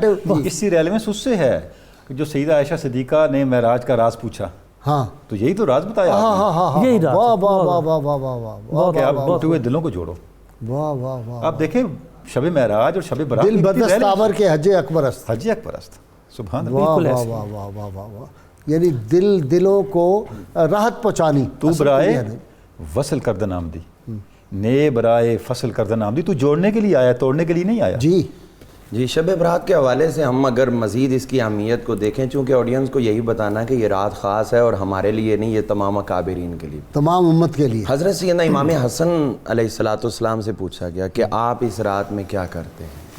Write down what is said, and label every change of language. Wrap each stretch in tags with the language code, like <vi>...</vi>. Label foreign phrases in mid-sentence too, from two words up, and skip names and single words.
<ur>ہے، جی۔ اس کی ریلیونس اس سے ہے کہ جو سیدہ عائشہ صدیقہ نے معراج کا راز پوچھا، ہاں تو یہی تو راز بتایا ہاں آپ نے ہاں ہاں ہاں، یہی رات واہ ہے، واہ واہ واہ واہ واہ واہ کہ آپ ٹوٹے ہوئے دلوں کو جوڑو۔ واہ واہ واہ، آپ دیکھیں شب معراج اور شب برات</ur> <fa>دل</fa> <ur>کی کتنی</ur> <fa>بدست</fa> <ur>relevance-</ur> <fa>آور کے حج اکبر است، حج اکبر است،</fa> <ar>سبحان اللہ۔</ar> <ur>واہ بالکل واہ ایسے۔ واہ واہ واہ واہ واہ، یعنی دلوں کو راحت پہنچانی۔ تو اصل برائے یہ ہے نا۔</ur> <fa>وصل کردن آمدی، نے برائے فصل کردن آمدی،</fa> <ur>تو جوڑنے کے لیے آیا، توڑنے کے لیے نہیں آیا۔ جی جی، شب برات کے حوالے سے ہم اگر مزید اس کی اہمیت کو دیکھیں، چونکہ آڈینس کو یہی بتانا ہے کہ یہ رات خاص ہے اور ہمارے لیے نہیں، یہ تمام اکابرین کے لیے۔ تمام امت کے لیے۔ حضرت سیدنا امام حسن</ur> <ar>علیہ السلام</ar> <ur>سے پوچھا گیا کہ آپ اس رات میں کیا کرتے ہیں؟</ur>